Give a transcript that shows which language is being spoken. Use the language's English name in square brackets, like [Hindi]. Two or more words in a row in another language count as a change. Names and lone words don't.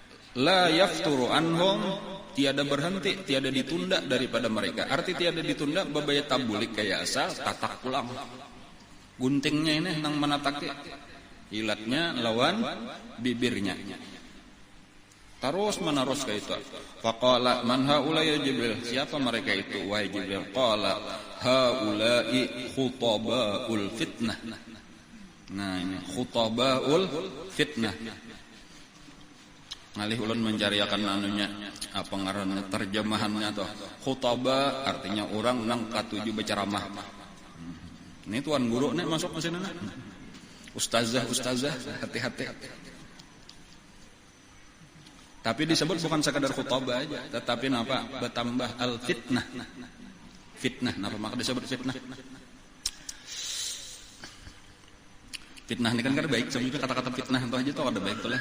[Arabic] لا يفتر عنهم [Indonesian] tiada berhenti, tiada ditunda daripada mereka. [Banjar] Arti tiada ditunda babaya tabulik kayak asal tatak pulang. Guntingnya ini nang menatake, ilatnya lawan bibirnya. Terus menerus kayak itu. [Arabic] فقال من هؤلاء يا جبريل? [Indonesian] Siapa mereka itu wahai Jibril? [Arabic] قال هؤلاء خطباء الفتنة. [Indonesian] Nah ini [Arabic] خطباء الفتنة. [Banjar] Ngalih ulun mencari akan anunya apa ngaranna terjemahannya tuh. Khutaba artinya orang nang katuju berceramah. [Indonesian] Ini tuan guru nih masuk ke sini. Ustazah, hati-hati. [Banjar] Tapi disebut bukan sekadar khutbah aja, tetapi napa? [Indonesian] Bertambah al-fitnah. [Banjar] Fitnah, napa maka disebut fitnah? Fitnah ini kan baik, sebenarnya kata-kata fitnah itu aja tuh ada baik tuh lah.